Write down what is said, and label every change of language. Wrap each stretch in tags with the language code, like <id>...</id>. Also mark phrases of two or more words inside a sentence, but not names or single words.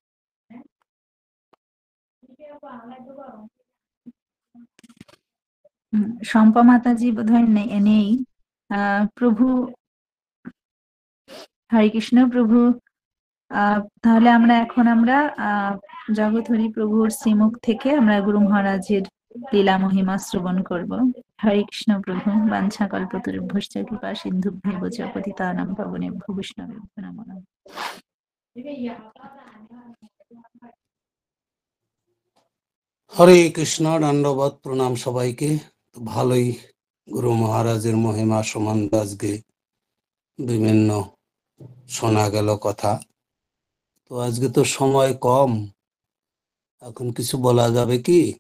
<bn>শম্পা মাতাজি বোধহয় নেই। প্রভু, হরে কৃষ্ণ প্রভু। তাহলে আমরা জগৎ হরি প্রভুর শ্রীমুখ থেকে আমরা গুরু মহারাজের লীলা মহিমা শ্রবণ করব। হরে কৃষ্ণ প্রভু।</bn> <sa>বাঞ্ছা কল্পতরুভ্যশ্চ কৃপা সিন্ধুভ্যেব চ পতিতানাং পাবনেভ্যো বৈষ্ণবেভ্যো নমো নমঃ।</sa> <bn>হরে কৃষ্ণ, দণ্ডবত প্রণাম সবাইকে। তো ভালোই গুরু মহারাজের মহিমা সম্বন্ধে আজকে বিভিন্ন শোনা গেল কথা। তো আজকে তো সময় কম, এখন কিছু বলা যাবে কি?</bn>